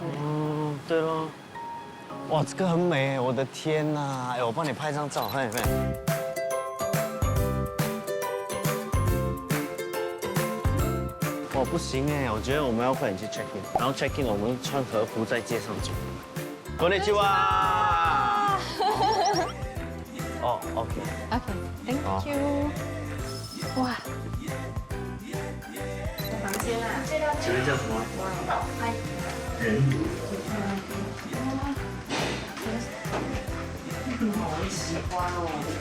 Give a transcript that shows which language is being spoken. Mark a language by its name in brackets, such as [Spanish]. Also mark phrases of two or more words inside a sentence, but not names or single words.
[Chinese] 对咯。哇，这个很美，我的天哪！哎，我帮你拍张照，快点。哇，不行哎，我觉得我们要快点去 [English] check in， [Chinese] 然后 [English] check in [Chinese] 我们穿和服在街上走。 [Japanese] こんにちは。哦 [English] OK，Thank you。 [Chinese] 哇，房间啊，这边叫什么？人乳。好喜欢哦！